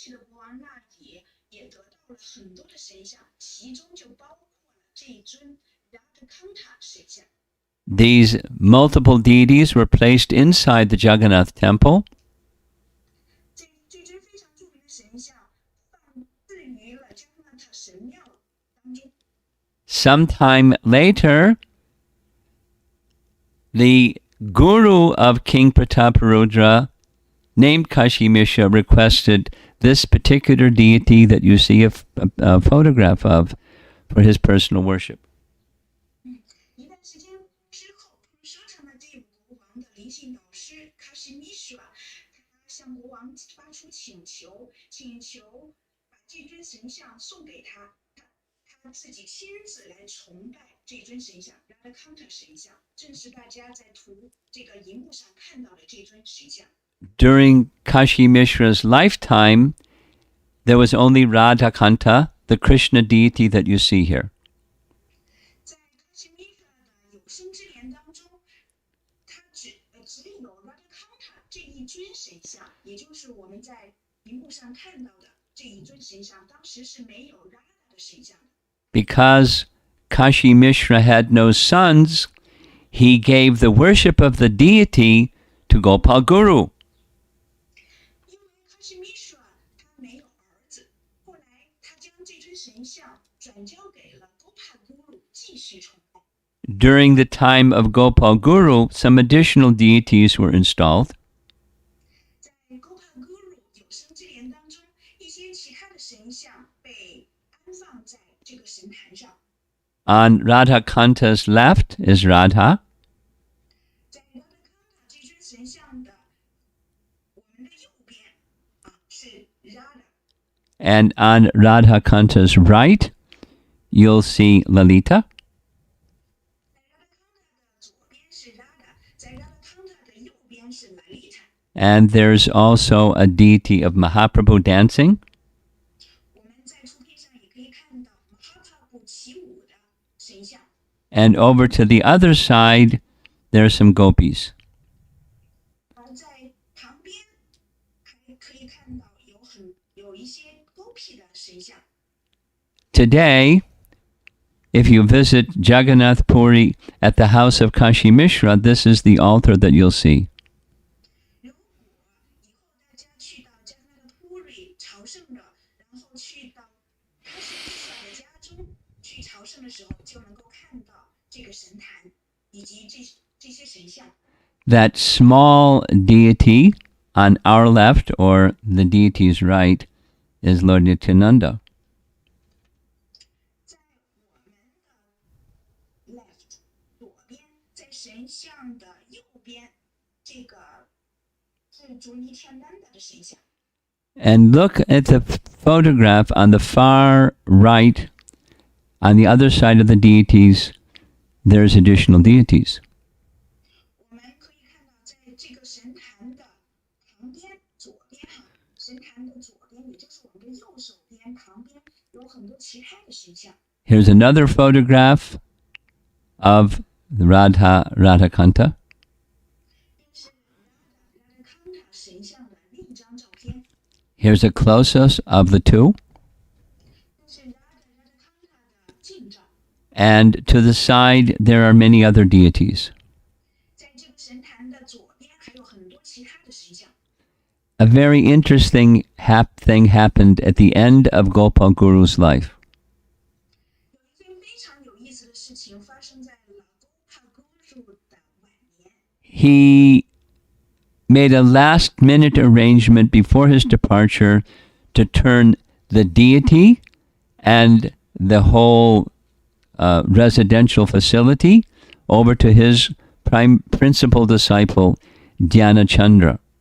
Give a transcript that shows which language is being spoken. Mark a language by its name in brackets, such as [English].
[Chinese] 王那里也得到了很多的神像，其中就包括了这一尊 Radhakanta 神像。 [English] These multiple deities were placed inside the Jagannath temple. [Chinese] 这尊非常著名的神像放置于了加纳特神庙当中。 [English] Sometime later, the guru of King Prataparudra, named Kashi Mishra, requested this particular deity that you see a photograph of for his personal worship. [Chinese] 一段时间之后，说成了这个国王的灵性导师卡西米什，他向国王发出请求把这尊神像送给他，他自己亲自来崇拜这尊神像 Radhakanta 神像，正是大家在这个荧幕上看到的这尊神像。 [English] During Kashi Mishra's lifetime, there was only Radhakanta, the Krishna deity that you see here. [Chinese] 在卡西米什的有生之年当中，他只有 Radhakanta 这一尊神像，也就是我们在荧幕上看到的这一尊神像，当时是没有 Radha 的神像的。 [English] Because Kashi Mishra had no sons, he gave the worship of the deity to Gopal Guru. [Chinese] 因为卡西米什他没有儿子，后来他将这尊神像转交给了 Gopal Guru 继续崇拜。 [English] During the time of Gopal Guru, some additional deities were installed. [Chinese] 在 Gopal Guru 有生之年当中，一些其他的神像被安放在这个神坛上。 [English] On Radhakanta's left is Radha, [Chinese] 在 Radhakanta 这尊神像的我们的右边是 Radha， [English] and on Radhakanta's right, you'll see Lalita. [Chinese] 在 Radhakanta 的左边是 Radha， 在 Radhakanta 的右边是 Lalita。 [English] And there's also a deity of Mahaprabhu dancing. [Chinese] 我们在图片上也可以看到 Mahaprabhu 起舞的神像。 [English] And over to the other side, there are some gopis. [Chinese] 而在旁边还可以看到有一些狗屁的神像。 [English] Today, if you visit Jagannath Puri at the house of Kashi Mishra, this is the altar that you'll see. [Chinese] 如果以后大家去到加纳的普里朝圣的，然后去到卡西米什的家中去朝圣的时候，就能够看到这个神坛以及这些神像。 [English] That small deity on our left, or the deity's right, is Lord Nityananda. [Chinese] 在我们的 left 左边，在神像的右边，这个是主尼天南的神像。 [English] And look at the photograph on the far right. On the other side of the deities, there's additional deities. [Chinese] 我们可以看到，在这个神坛的旁边，左边神坛的左边，也就是我们的右手边旁边，有很多其他的神像。 [English] Here's another photograph of the Radhakanta. [Chinese] 这是Radhakanta神像的另一张照片。 [English] Here's a close-up of the two. [Chinese] 这是 Radhakanta 的近照。 [English] And to the side, there are many other deities. [Chinese] 在这个神坛的左边还有很多其他的神像。 [English] A very interesting thing happened at the end of Gopal Guru's life. [Chinese] 有一件非常有意思的事情发生在了 Gopal Guru 的晚年。 [English] He made a last-minute arrangement before his departure to turn the deity and the whole residential facility over to his principal disciple, Dyanancandra.